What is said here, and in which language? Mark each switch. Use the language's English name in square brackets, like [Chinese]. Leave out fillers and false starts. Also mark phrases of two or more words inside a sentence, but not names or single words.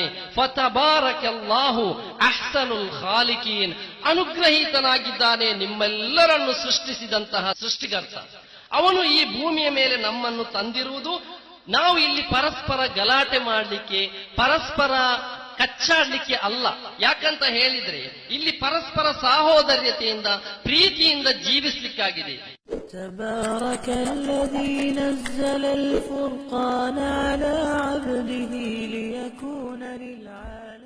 [Arabic] فتبارك الله أحسن الخالقين, [Kannada] ಅನುಗ್ರಹೀತನಾಗಿದ್ದಾನೆ ನಿಮ್ಮೆಲ್ಲರನ್ನು ಸೃಷ್ಟಿಸಿದಂತಹ ಸೃಷ್ಟಿಕರ್ತ. ಅವನು ಈ ಭೂಮಿಯ ಮೇಲೆ ನಮ್ಮನ್ನು ತಂದಿರುವುದು ನಾವು ಇಲ್ಲಿ ಪರಸ್ಪರ ಗಲಾಟೆ ಮಾಡಲಿಕ್ಕೆ, ಪರಸ್ಪರ ಕಚ್ಚಾಡ್ಲಿಕ್ಕೆ ಅಲ್ಲ. ಯಾಕಂತ ಹೇಳಿದ್ರೆ ಇಲ್ಲಿ ಪರಸ್ಪರ ಸಹೋದರ್ಯತೆಯಿಂದ ಪ್ರೀತಿಯಿಂದ ಜೀವಿಸಲಿಕ್ಕಾಗಿದೆ. [Arabic] تبارك الذي نزل الفرقان على عبده ليكون للعالمين